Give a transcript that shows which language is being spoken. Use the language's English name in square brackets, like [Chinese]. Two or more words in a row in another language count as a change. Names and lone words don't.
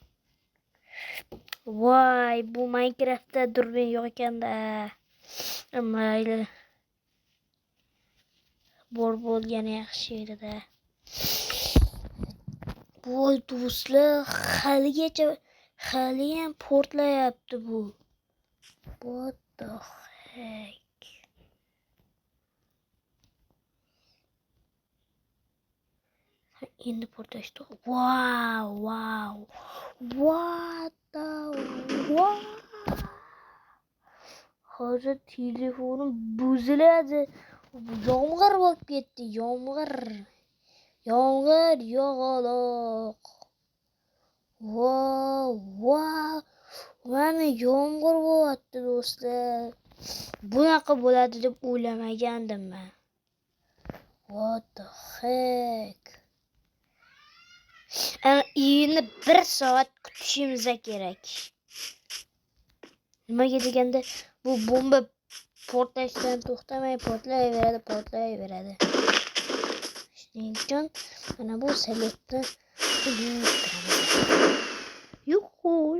[Uzbek] Voy, bu Minecraftda durbin yo'q ekanda. Mayli. Bor bo'lgani yaxshi edi-da. Voy do'stlar, hali ham portlayapti bu. [English] What the heck? [Uzbek] Endi portlashdi. [English] Wow. What the what? [Uzbek] Hozir telefonim buziladi. Yomg'ir bo'lib ketdi. Yomg'ir yog'aloq. Wow. Mana yomg'ir bo'lyapti do'stlar. Bunaqa bo'ladi deb o'ylamagandim men. [English] What the heck? [Uzbek] Endi 1 soat kutishimiz kerak. Nimaga deganda bu bomba portlashdan to'xtamay portlayveradi. Shuning uchun mana bu salyotni Yuhu.